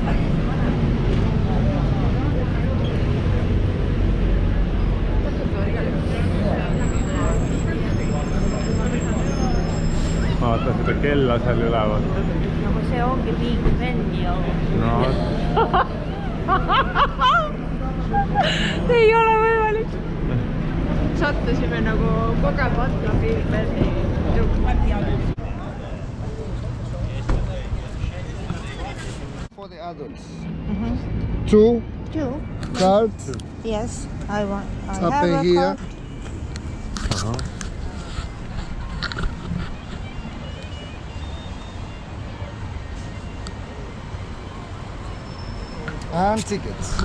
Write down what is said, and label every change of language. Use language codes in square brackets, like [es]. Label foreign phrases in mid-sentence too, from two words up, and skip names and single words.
[et] Vaata seda kella seal üleval. Nagu see ongi Big Ben ju. No. Ei ole võimalik. Sattusime nagu kogemata Big Beni. [en] For the adults. Two cards. Yes, I Up have a here. card. And tickets.